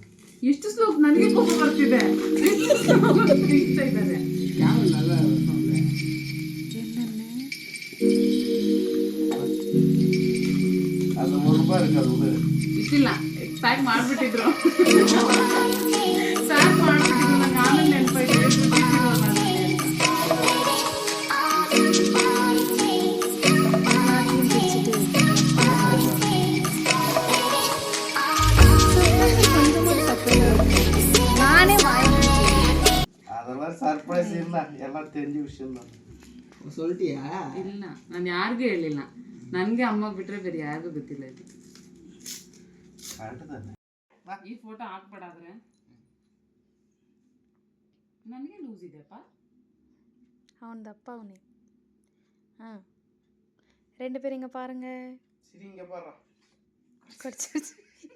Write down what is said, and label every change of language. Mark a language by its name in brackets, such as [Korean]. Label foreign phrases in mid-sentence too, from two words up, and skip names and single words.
[Kannada] ಎಷ್ಟು ಸ್ಲೋ, ನನಗೆ ಕೋಪ ಬರ್ತಿದೆ. ಇದ್ದಾರೆ ಯಾವ [Tamil] அது 1 ரூபாய் இருக்கு அது விடு. [Kannada] ಇಷ್ಟಿಲ್ಲ ಪ್ಯಾಕ್ ಮಾಡಿಬಿಟ್ಟಿದ್ರು ಪ್ಯಾಕ್ ಮಾಡಿಬಿಟ್ಟಿದ್ರು ನಂಗೆ ಆಮೇಲೆ ನೆನಪಾಯ್ತು [Tamil] நானே அதெல்லாம் சர்ப்ரைஸ் இல்ல எல்லாம் தெரிஞ்ச விஷயம் தான். சொல்லிட்டியா? [Kannada] ಇಲ್ಲ ನಾನು ಯಾರಿಗೂ ಹೇಳಿಲ್ಲ ನನಗೆ ಅಮ್ಮಗೆ ಬಿಟ್ಟರೆ ಬೇರೆ ಯಾರಿಗೂ ಗೊತ್ತಿಲ್ಲ ಇದು ಕಾಣ್ತದೆ. ಈ ಫೋಟೋ ಹಾಕ್ಬೇಡಾದ್ರೆ ನನಗೆ ಲೂಸ್ ಇದೆಯಪ್ಪ [Tamil] அவன் தப்பா அவனே ஆ 2 பேரும் இங்க பாருங்க சரி இங்க பாரு. கடிச்சிருச்சு